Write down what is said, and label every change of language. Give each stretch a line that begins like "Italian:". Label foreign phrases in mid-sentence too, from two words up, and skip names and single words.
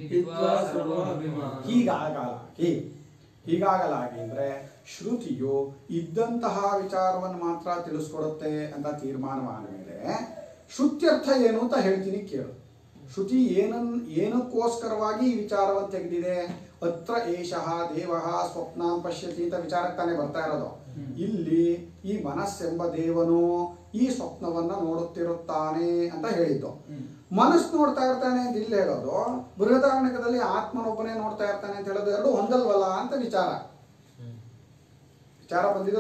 Kannada: ಹೀಗಾಗಲಾಗಿ ಅಂದ್ರೆ ಶ್ರುತಿಯು ಇದ್ದಂತಹ ವಿಚಾರವನ್ನು ಮಾತ್ರ ತಿಳಿಸ್ಕೊಡುತ್ತೆ ಅಂತ ತೀರ್ಮಾನವಾದ ಮೇಲೆ ಶ್ರುತ್ಯರ್ಥ ಏನು ಅಂತ ಹೇಳ್ತೀನಿ ಕೇಳು. ಶ್ರುತಿ ಏನಕ್ಕೋಸ್ಕರವಾಗಿ ಈ ವಿಚಾರವನ್ನು ತೆಗೆದಿದೆ?
Sanskrit: ಅತ್ರ ಏಷಃ ದೇವಃ ಸ್ವಪ್ನಾಂ ಪಶ್ಯತಿ
Kannada: ಅಂತ ವಿಚಾರಕ್ಕೆ ತಾನೇ ಬರ್ತಾ ಇರೋದು. ಇಲ್ಲಿ ಈ ಮನಸ್ಸೆಂಬ ದೇವನು ಈ ಸ್ವಪ್ನವನ್ನ ನೋಡುತ್ತಿರುತ್ತಾನೆ ಅಂತ ಹೇಳಿದ್ದು. ಮನಸ್ಸು ನೋಡ್ತಾ ಇರ್ತಾನೆ ಅಂತ ಇಲ್ಲಿ ಹೇಳೋದು, ಬೃಹದಾರಣ್ಯಕದಲ್ಲಿ ಆತ್ಮನೊಬ್ಬನೇ ನೋಡ್ತಾ ಇರ್ತಾನೆ ಅಂತ ಹೇಳೋದು, ಎರಡು ಹೊಂದಲ್ವಲ್ಲ ಅಂತ ವಿಚಾರ ಬಂದಿದ್ದು.